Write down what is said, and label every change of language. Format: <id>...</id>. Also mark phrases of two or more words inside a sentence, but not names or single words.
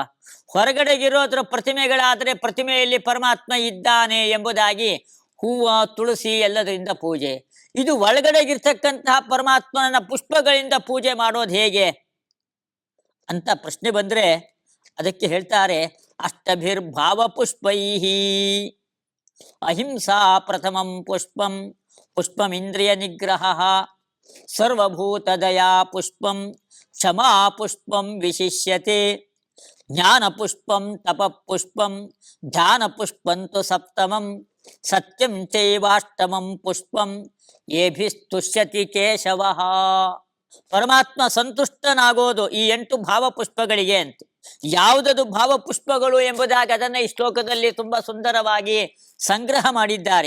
<kn>ಹೊರಗಡೆ ಇರೋದ್ರ ಪ್ರತಿಮೆಗಳಾದ್ರೆ ಪ್ರತಿಮೆಯಲ್ಲಿ ಪರಮಾತ್ಮ ಇದ್ದಾನೆ ಎಂಬುದಾಗಿ ಹೂವ ತುಳಸಿ ಎಲ್ಲದರಿಂದ ಪೂಜೆ. ಇದು ಒಳಗಡೆಗಿರ್ತಕ್ಕಂತಹ ಪರಮಾತ್ಮನ ಪುಷ್ಪಗಳಿಂದ ಪೂಜೆ ಮಾಡೋದು ಹೇಗೆ ಅಂತ ಪ್ರಶ್ನೆ ಬಂದ್ರೆ ಅದಕ್ಕೆ ಹೇಳ್ತಾರೆ,</kn> <sa>ಅಷ್ಟಭಿರ್ಭಾವ ಪುಷ್ಪೈಹಿ ಅಹಿಂಸಾ ಪ್ರಥಮಂ ಪುಷ್ಪಂ ಪುಷ್ಪಮಿಂದ್ರಿಯ ನಿಗ್ರಹ ಸರ್ವಭೂತ ದಯಾ ಪುಷ್ಪಂ ಕ್ಷಮಾ ಪುಷ್ಪಂ ವಿಶಿಷ್ಯತೆ ಜ್ಞಾನ ಪುಷ್ಪಂ ತಪ ಪುಷ್ಪಂ ಧ್ಯಾನ ಪುಷ್ಪಂತು ಸಪ್ತಮಂ ಸತ್ಯಂ ಚೈವಾಷ್ಟಮಂ ಪುಷ್ಪಂ ಏಭಿಸ್ತುಷ್ಯತಿ ಕೇಶವಃ.</sa> <kn>ಪರಮಾತ್ಮ ಸಂತುಷ್ಟನಾಗೋದು ಈ 8 ಭಾವಪುಷ್ಪಗಳಿಗೆ ಅಂತ. ಯಾವುದದು ಭಾವಪುಷ್ಪಗಳು ಎಂಬುದಾಗಿ ಅದನ್ನ ಈ ಶ್ಲೋಕದಲ್ಲಿ ತುಂಬಾ ಸುಂದರವಾಗಿ ಸಂಗ್ರಹ ಮಾಡಿದ್ದಾರೆ.</kn>